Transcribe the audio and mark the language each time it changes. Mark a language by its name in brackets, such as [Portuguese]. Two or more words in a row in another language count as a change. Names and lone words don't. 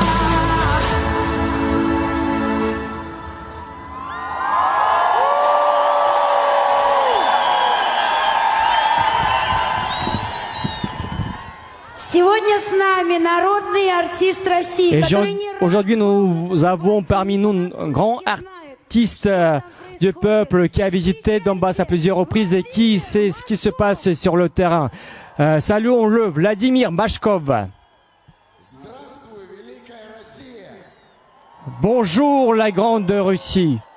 [Russian] Сегодня с нами народный артист России, который не раз... [French] Aujourd'hui, nous avons parmi nous un grand artiste du peuple qui a visité Donbass à plusieurs reprises et qui sait ce qui se passe sur le terrain. Saluons-le, Vladimir Mashkov. Bonjour la grande Russie.